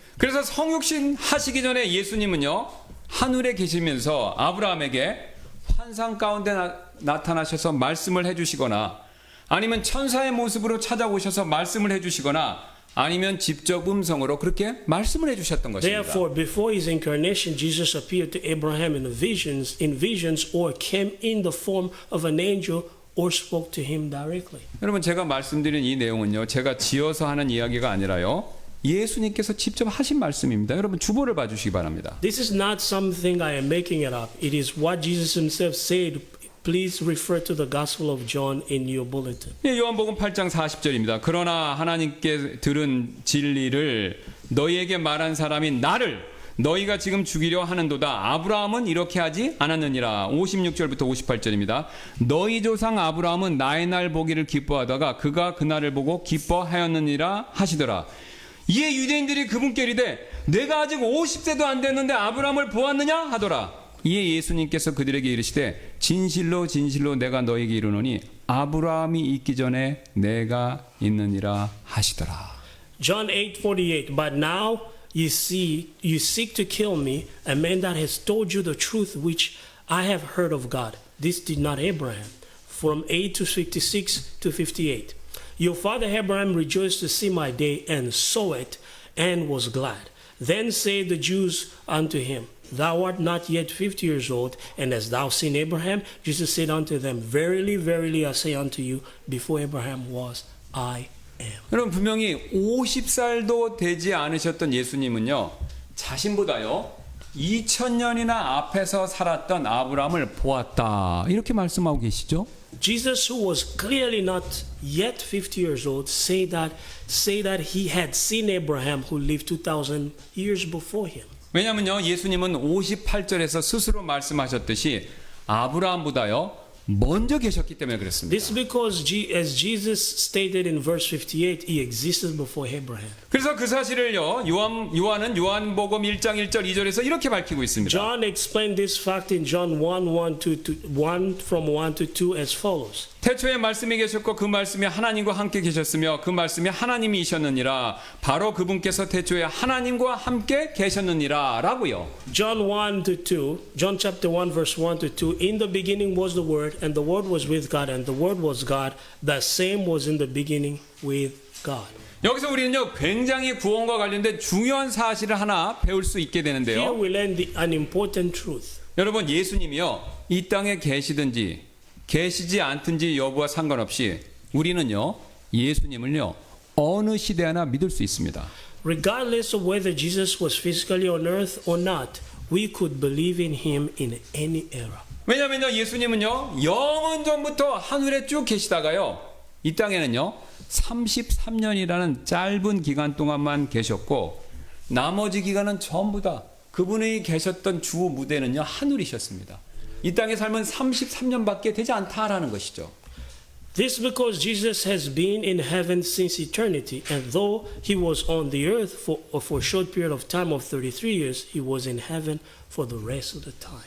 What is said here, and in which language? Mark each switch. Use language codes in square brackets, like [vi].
[ko] 그래서 성육신 하시기 전에 예수님은요 하늘에 계시면서 아브라함에게 환상 가운데 나타나셔서 말씀을 해주시거나 아니면 천사의 모습으로 찾아오셔서 말씀을 해주시거나 아니면 직접 음성으로 그렇게 말씀을 해주셨던 것입니다. [en] Therefore, before his incarnation, Jesus appeared to Abraham in visions, or came in the form of an angel, or spoke to him directly. [ko] 여러분 제가 말씀드린 이 내용은요 제가 지어서 하는 이야기가 아니라요 예수님께서 직접 하신 말씀입니다. 여러분 주보를 봐주시기 바랍니다. [en] This is not something I am making it up. It is what Jesus himself said. Please refer to the Gospel of John in your bulletin. [ko] 예, 요한복음 8장 40절입니다. 그러나 하나님께 들은 진리를 너희에게 말한 사람이 나를 너희가 지금 죽이려 하는도다. 아브라함은 이렇게 하지 않았느니라. 56절부터 58절입니다. 너희 조상 아브라함은 나의 날 보기를 기뻐하다가 그가 그날을 보고 기뻐하였느니라 하시더라. 이에 유대인들이 그분께 이르되 내가 아직 50세도 안 됐는데 아브라함을 보았느냐 하더라. 이에 예수님께서 그들에게 이르시되 진실로 진실로 내가 너에게 이르노니 아브라함이 있기 전에 내가 있느니라 하시더라. [en] John 8:48. But now you seek to kill me, a man that has told you the truth which I have heard of God. This did not Abraham. From 8 to 56 to 58. Your father Abraham rejoiced to see my day and saw it and was glad. Then said the Jews unto him, Thou art not yet 50 years old, and hast thou seen Abraham? Jesus said unto them, Verily, verily, I say unto you, before Abraham was, I am. [ko] 여러분 분명히 50살도 되지 않으셨던 예수님은요 자신보다요 2000년이나 앞에서 살았던 아브라함을 보았다 이렇게 말씀하고 계시죠. [en] Jesus, who was clearly not yet 50 years old, say that he had seen Abraham who lived 2,000 years before him. [ko] 왜냐하면요 예수님은 58절에서 스스로 말씀하셨듯이 아브라함보다요 먼저 계셨기 때문에 그렇습니다. [en] This is because as Jesus stated in verse 58, he existed before Abraham. [ko] 그래서 그 사실을요 요한은 요한복음 1장 1절 2절에서 이렇게 밝히고 있습니다. [en] John explained this fact in John 1 from 1 to 2 as follows. [ko] 태초에 말씀이 계셨고 그 말씀이 하나님과 함께 계셨으며 그 말씀이 하나님이셨느니라. 바로 그분께서 태초에 하나님과 함께 계셨느니라 라고요. [en] John chapter 1 verse 1 to 2. In the beginning was the Word, and the Word was with God, and the Word was God. The same was in the beginning with God. [ko] 여기서 우리는요 굉장히 구원과 관련된 중요한 사실을 하나 배울 수 있게 [en] Here [ko] 되는데요. [en] we learn an important truth. [ko] 여러분 예수님이요 이 땅에 계시든지 계시지 않든지 여부와 상관없이 우리는요 예수님을요 어느 시대 하나 믿을 수 있습니다. [en] Regardless of whether Jesus was physically on earth or not, we could believe in him in any era. [ko] 왜냐면요 예수님은요 영원 전부터 하늘에 쭉 계시다가요 이 땅에는요 33년이라는 짧은 기간 동안만 계셨고 나머지 기간은 전부 다 그분이 계셨던 주 무대는요 하늘이셨습니다. 이 땅에 삶은 33년밖에 되지 않다라는 것이죠. [en] This because Jesus has been in heaven since eternity, and though he was on the earth for a short period of time of 33 years, he was in heaven for the rest of the time.